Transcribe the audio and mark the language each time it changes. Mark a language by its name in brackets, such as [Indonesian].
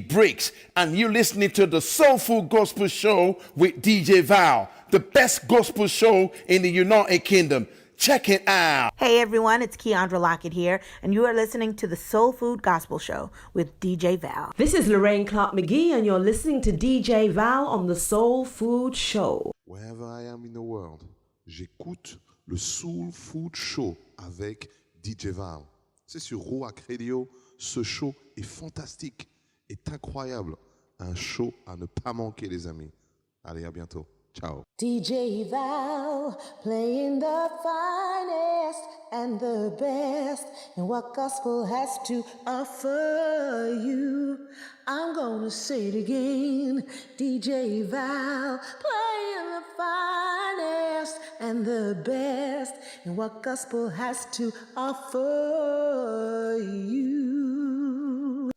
[English] Briggs, and you're listening to the Soulful Gospel Show with DJ Val, the best gospel show in the United Kingdom. Check it out. Hey everyone, it's Keandra Lockett here, and you are listening to the Soul Food Gospel Show with DJ Val. This is Lorraine Clark McGee, and you're listening to DJ Val on the Soul Food Show. Wherever I am in the world, [French] j'écoute le Soul Food Show avec DJ Val. C'est sur Roac Radio. Ce show est fantastique, est incroyable. Un show à ne pas manquer, les amis. Allez, à bientôt. Ciao. [English] DJ Val, playing the finest and the best in what gospel has to offer you. I'm gonna say it again. DJ Val, playing the finest and the best in what gospel has to offer you.